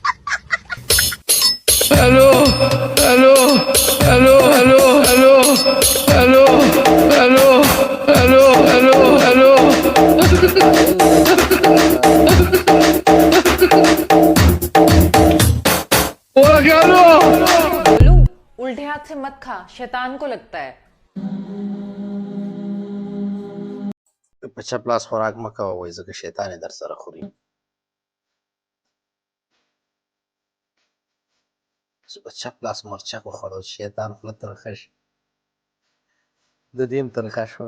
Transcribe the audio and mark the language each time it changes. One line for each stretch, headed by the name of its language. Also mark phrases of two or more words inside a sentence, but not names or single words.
Urdu: الو الو الو الو الو الو الو الو الو الو الٹے ہاتھ سے مت کھا، شیطان کو لگتا ہے.
Pashto: په چپ لاس خوراک مه کوه وایي ځکه شیطان یې در سره خوري. په چپ لاس مرچک وخوړو شیطان خوله ترخه شي. د دې هم ترخه شوه.